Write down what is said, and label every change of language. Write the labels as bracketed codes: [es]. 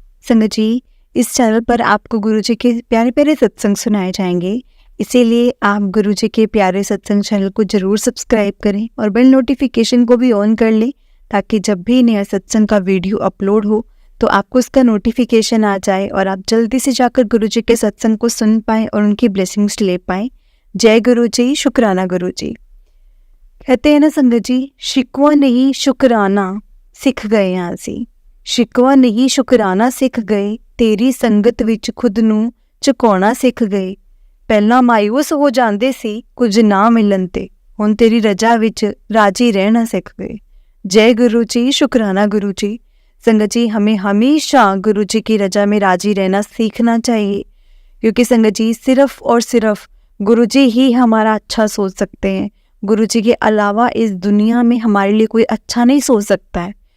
[hi] संगत जी, इस चैनल पर आपको गुरु जी के प्यारे प्यारे सत्संग सुनाए जाएंगे, इसीलिए आप गुरु जी के प्यारे सत्संग चैनल को जरूर सब्सक्राइब करें और बेल नोटिफिकेशन को भी ऑन कर लें, ताकि जब भी नया सत्संग का वीडियो अपलोड हो तो आपको उसका नोटिफिकेशन आ जाए और आप जल्दी से जाकर गुरु जी के सत्संग को सुन पाएं और उनकी ब्लेसिंग्स ले पाएं। जय गुरु जी, शुक्राना गुरु जी। कहते हैं ना संगत जी, शिकवा नहीं शुक्राना सिख गए हाँ ਅਸੀਂ। [pa] शिकवा नहीं शुक्राना सिख गए, तेरी संगत विच खुद ਨੂੰ ਝੁਕਾਉਣਾ ਸਿੱਖ ਗਏ। ਪਹਿਲਾਂ ਮਾਇੂਸ ਹੋ ਜਾਂਦੇ ਸੀ ਕੁਝ ਨਾ ਮਿਲਣ ਤੇ, ਹੁਣ ਤੇਰੀ ਰਜਾ ਵਿੱਚ ਰਾਜੀ ਰਹਿਣਾ ਸਿੱਖ ਗਏ। [hi] जय गुरु जी, शुक्राना गुरु जी। संगत जी, हमें हमेशा गुरु जी की रजा में राजी रहना सीखना चाहिए, क्योंकि संगत जी सिर्फ और सिर्फ गुरु जी ही हमारा अच्छा सोच सकते हैं। गुरु जी के अलावा इस दुनिया में हमारे लिए कोई अच्छा नहीं सोच सकता है।